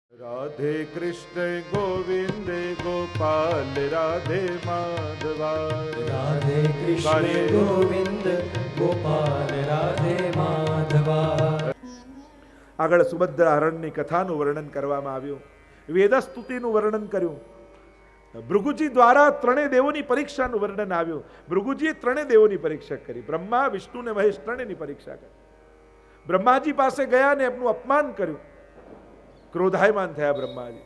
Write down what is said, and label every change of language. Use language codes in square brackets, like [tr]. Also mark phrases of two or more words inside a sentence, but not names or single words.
[gu] राधे कृष्ण गोविंद गोपाल राधे माधवा राधे कृष्ण गोविंद गोपाल राधे माधवा. આગળ સુભદ્રા હરણની કથાનું વર્ણન કરવામાં આવ્યું, વેદસ્તુતિનું વર્ણન કર્યું, ભૃગુજી દ્વારા ત્રણેય દેવોની પરીક્ષાનું વર્ણન આવ્યું. ભૃગુજીએ ત્રણેય દેવોની પરીક્ષા કરી, બ્રહ્મા વિષ્ણુ ને મહેશ ત્રણેયની પરીક્ષા કરી. બ્રહ્માજી પાસે ગયા ને એમનું અપમાન કર્યું, ક્રોધાયમાન થયા બ્રહ્માજી.